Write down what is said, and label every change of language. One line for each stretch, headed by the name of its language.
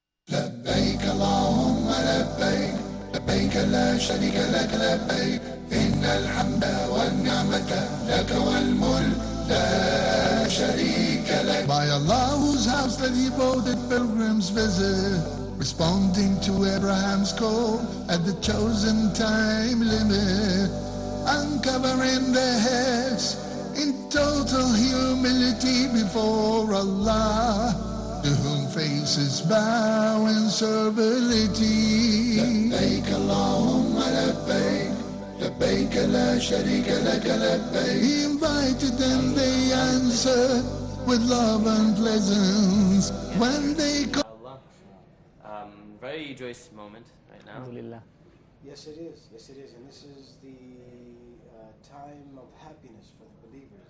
Arabic: لبيك اللهم لبيك لبيك لا شريك لك لبيك إن الحمد والنعمة لك والملك لا شريك لك.
English: By Allah, whose house the devoted pilgrims visit, responding to Abraham's call at the chosen time limit, uncovering their heads in total humility before Allah, to whom faces bow in servility.
Arabic: لبيك اللهم لبيك لبيك لا شريك لك لبيك.
English: He invited them, they answered with love and pleasance when they very joyous moment right now. Alhamdulillah. Yes, it is. Yes, it is. And this is the time of happiness for the believers.